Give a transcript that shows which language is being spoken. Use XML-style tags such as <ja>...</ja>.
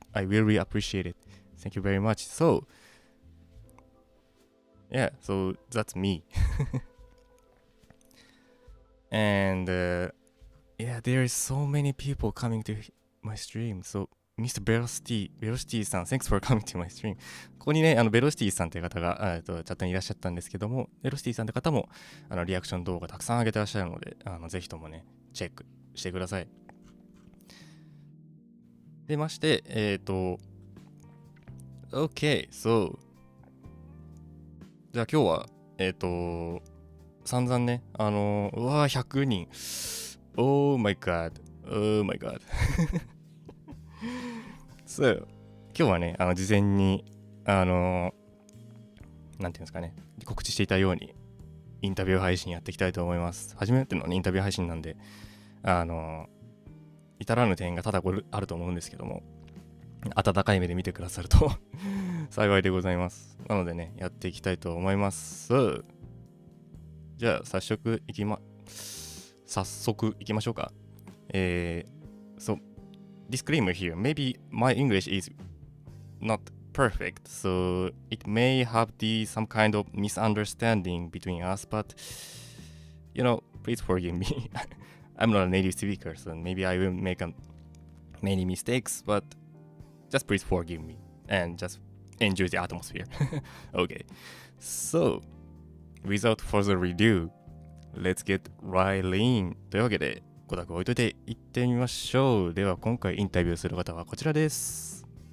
<en>I really appreciate it. Thank you very much. So yeah, so that's me. And yeah, there is so many people coming to my stream. So Mr. Velocity さん、thanks for coming to my stream.</en> <ja>ここにね、ベロシティさんという方がチャットにいらっしゃったんですけども、ベロシティさんという方もリアクション動画たくさん上げてらっしゃるので、ぜひともね、チェックしてください。でまして、OK, so じゃあ今日は、散々ね、うわー、100人。</ja> <en>Oh my god.</en> <ja>So 今日はね、事前に、なんていうんですかね、告知していたように、インタビュー配信やっていきたいと思います。初めての、ね、インタビュー配信なんで、至らぬ点が多々あると思うんですけども、温かい目で見てくださると幸いでございます。なのでね、やっていきたいと思います。じゃあ、早速行きましょうか。</ja> <en>So, disclaimer here. Maybe my English is not perfect, so it may have some kind of misunderstanding between us, but, please forgive me. I'm not a native speaker, so maybe I will make many mistakes, but just please forgive me and just enjoy the atmosphere. Okay, so without further ado, let's get right in.</en> <ja>というわけで、ご託置いといて行ってみましょう。では今回インタビューする方はこちらです。</ja>